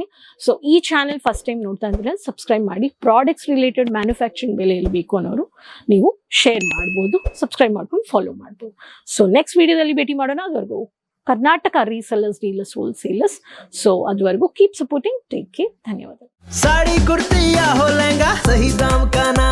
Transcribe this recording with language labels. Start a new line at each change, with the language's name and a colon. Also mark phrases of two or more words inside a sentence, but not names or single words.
Kannada: ಸೊ ಈ ಚಾನಲ್
English: first time
Kannada: ನೋಡ್ತಾ ಇದ್ರೆ ಸಬ್ಸ್ಕ್ರೈಬ್ ಮಾಡಿ.
English: products related manufacturing
Kannada: ಬೆಲೆಯಲ್ಲಿ ಬೇಕು ಅನ್ನೋರು ನೀವು ಶೇರ್ ಮಾಡ್ಬೋದು, ಸಬ್ಸ್ಕ್ರೈಬ್ ಮಾಡ್ಕೊಂಡು ಫಾಲೋ ಮಾಡ್ಬೋದು.
English: so next
Kannada: ವಿಡಿಯೋದಲ್ಲಿ ಭೇಟಿ ಮಾಡೋಣ. ಅದುವರೆಗೂ ಕರ್ನಾಟಕ
English: resellers, dealers, wholesalers.
Kannada: ಸೊ ಅದುವರೆಗೂ
English: keep supporting, take care,
Kannada: ಧನ್ಯವಾದ.
Hindi: साड़ी कुर्ती या हो लहंगा, सही दाम का